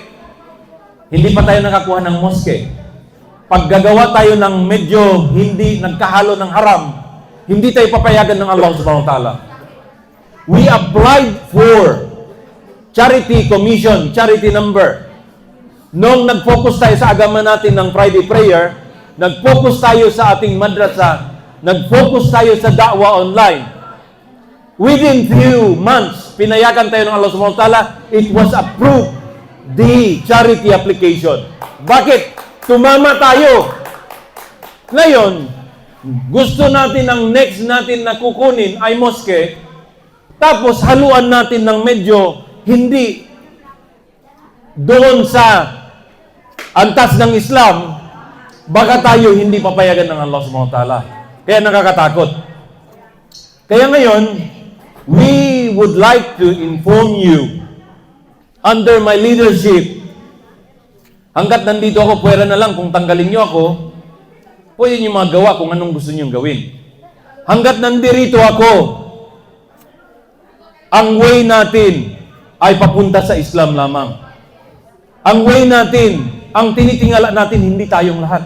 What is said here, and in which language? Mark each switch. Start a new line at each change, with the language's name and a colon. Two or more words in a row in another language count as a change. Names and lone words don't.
Filipino: Hindi pa tayo nakakuha ng moske. Pag gagawa tayo ng medyo hindi nagkahalo ng haram, hindi tayo papayagan ng Allah
Arabic: سبحانه وتعالى.
English: We applied for charity commission, charity number.
Filipino: Nung nag-focus tayo sa agama natin ng
English: Friday prayer,
Filipino: nag-focus tayo sa ating madrasa, nag-focus tayo sa da'wa online.
English: Within few months,
Filipino: pinayagan tayo ng Allah
Arabic: سبحانه وتعالى,
English: it was approved, the charity application.
Filipino: Bakit? Tumama tayo. Ngayon, gusto natin ang next natin na kukunin ay moske, tapos haluan natin ng medyo hindi doon sa antas ng Islam, baka tayo hindi papayagan ng Allah
Arabic: سبحانه وتعالى.
Filipino: Kaya nakakatakot. Kaya ngayon,
English: we would like to inform you, under my leadership,
Filipino: hanggat nandito ako, pwera na lang kung tanggalin nyo ako, pwede nyo magawa kung anong gusto nyo gawin. Hanggat nandito ako, ang way natin ay papunta sa Islam lamang. Ang way natin, ang tinitingala natin, hindi tayong lahat.